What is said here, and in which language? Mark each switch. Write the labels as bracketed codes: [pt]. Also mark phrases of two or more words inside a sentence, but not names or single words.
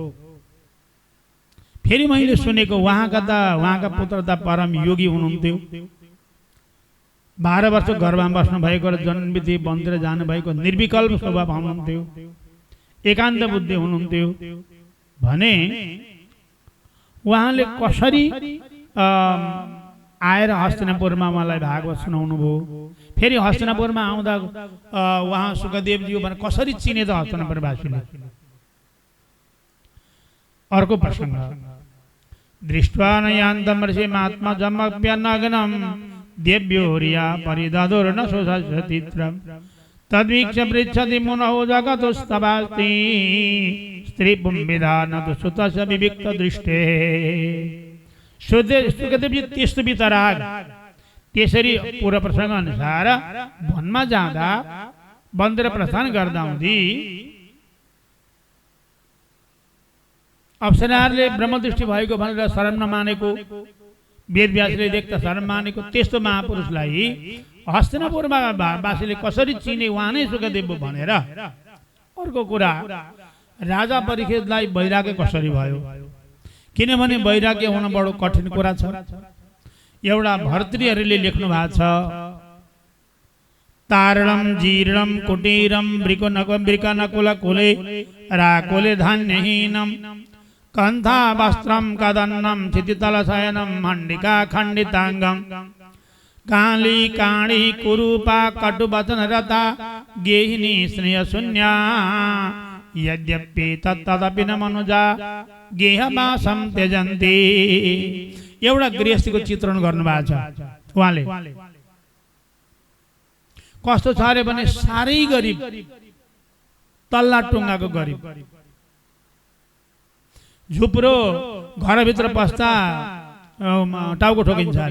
[ne] फेरि मैले सुनेको उहाँका पुत्र त परम योगी हुनुहुन्थ्यो, 12 वर्ष गर्भमा बस्नु भएको र जन्मबित्तिकै वनतिर जानुभएको निर्विकल्प स्वभाव हुनुहुन्थ्यो, एकान्त बुद्धि हुनुहुन्थ्यो भने उहाँले कसरी आएर हस्तिनापुरमा मलाई भागवत सुनाउनु भयो। फेरि हस्तिनापुरमा आउँदा उहाँ सुखदेवजी भने कसरी चिने त हस्तिनापुरवासीले। अर्को प्रसङ्ग, [sa] दृष्ट्वा नयान्तमर्षि महात्मा जमप्यनग्नं देव्योरिया परिदधुर्न सुसतित्रम् तद्वीक्ष पृच्छति मुनौ जगतुस्तवास्ति स्त्रीपुंविधानतु सुतस्य विविक्त दृष्टे। [ne] सुखदेवजी त्यस्तो वितराग त्यसरी पूर्व प्रसङ्ग अनुसार वनमा जाँदा वनतिर प्रस्थान गर्दा हुँदी अप्सराहरूले ब्रह्मदृष्टि भएको भनेर शरण नमानेको, वेदव्यासले देख्दा शरण मानेको त्यस्तो महापुरुषलाई हस्तिनापुरमा वासीले कसरी चिने, उहाँ नै सुखदेव भनेर। अर्को कुरा, राजा परीक्षितलाई वैराग्य कसरी भयो, किनभने वैराग्य हुन बडो कठिन कुरा छ। एउटा भर्तृहरुले लेख्नु भएको छ, [sa] तारणम जीर्णम कुटीरम वृकनकुल कुले राकुले धान्यहीनम कंथा वस्त्रम कदन्नम क्षितितल शयनम हंडिका खंडितांगम काली काणी कुरूपा कटुवचन रता गेहिनी स्नेह शून्या यद्यपि तदपि न मनुजा गेहवासम त्यजन्ति। [ne] एउटा गृहस्थीको चित्रण गर्नुभएको छ उहाँले। कस्तो छ अरे भने सारै गरिब, तल्ला टुङ्गाको गरिब, झुप्रो, घरभित्र पस्दा टाउको ठोकिन्छ अरे।